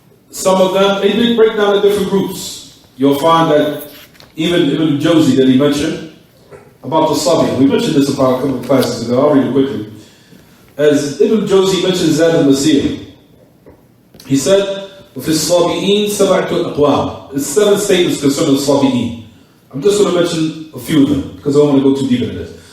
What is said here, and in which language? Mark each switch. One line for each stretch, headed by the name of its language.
English: Some of them, they did break down into different groups. You'll find that even Ibn Jawzi that he mentioned about the Sabi'ah. We mentioned this about a couple of classes ago. I'll read it quickly. As Ibn Jawzi mentioned Zad al-Masir, he said,
Arabic: وفي الصابئين سبعة أقوام.
English: There's 7 statements concerning the Sabi'in. I'm just going to mention a few of them because I don't want to go too deep into this.